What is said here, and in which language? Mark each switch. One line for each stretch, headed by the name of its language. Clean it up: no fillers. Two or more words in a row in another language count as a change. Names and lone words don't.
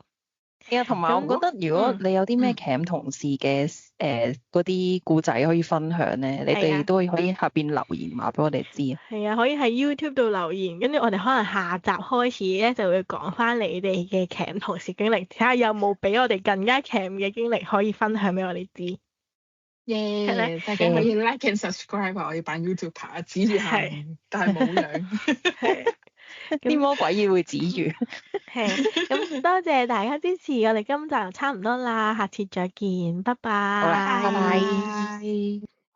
Cantonese: 係啊，同埋我覺得如果你有啲咩鉗同事嘅嗰啲故仔可以分享咧，你哋都可以喺下邊留言話俾我哋知啊。係啊，可以喺 YouTube 度留言，跟住我哋可能下集開始咧就會講翻你哋嘅鉗同事經歷，睇下有冇比我哋更加鉗嘅經歷可以分享俾我哋知。耶！大家可以
English: like and subscribe
Cantonese: 我要扮 YouTuber，指住下面，但係冇樣。啲魔鬼要會指住。係，咁多謝大家支持，我哋今集就差唔多啦，下次再見，拜拜。好啦，拜拜。